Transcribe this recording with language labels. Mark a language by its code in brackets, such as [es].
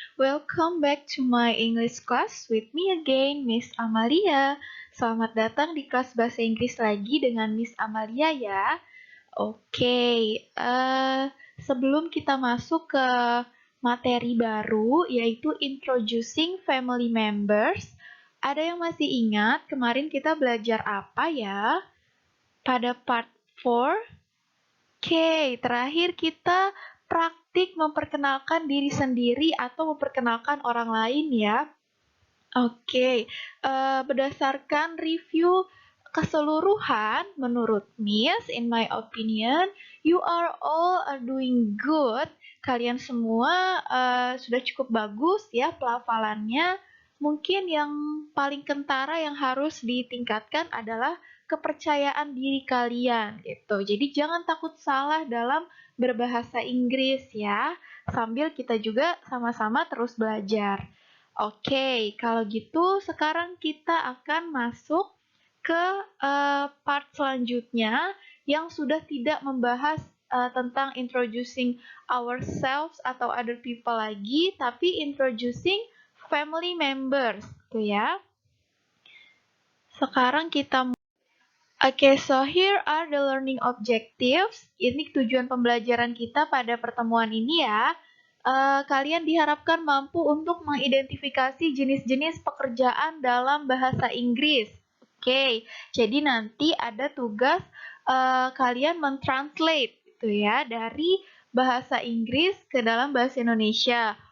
[en] Welcome back to my English class with me again, Miss Amalia. [id] Selamat datang di kelas bahasa Inggris lagi dengan Miss Amalia ya. Oke, sebelum kita masuk ke materi baru yaitu Introducing Family Members, ada yang masih ingat kemarin kita belajar apa ya? Pada part 4. Oke, terakhir kita praktik memperkenalkan diri sendiri atau memperkenalkan orang lain ya. Oke, berdasarkan review keseluruhan, menurut Miss, [en] in my opinion, you are all are doing good. [id] Kalian semua sudah cukup bagus ya pelafalannya. Mungkin yang paling kentara yang harus ditingkatkan adalah kepercayaan diri kalian gitu. Jadi jangan takut salah dalam berbahasa Inggris ya. Sambil kita juga sama-sama terus belajar. Oke, kalau gitu sekarang kita akan masuk ke part selanjutnya yang sudah tidak membahas tentang introducing ourselves atau [en] other people [id] lagi, tapi introducing family members, gitu ya. Sekarang kita [en] Oke, so here are the learning objectives. [id] Ini tujuan pembelajaran kita pada pertemuan ini ya. Kalian diharapkan mampu untuk mengidentifikasi jenis-jenis pekerjaan dalam bahasa Inggris. Oke, jadi nanti ada tugas kalian mentranslate gitu ya dari bahasa Inggris ke dalam bahasa Indonesia.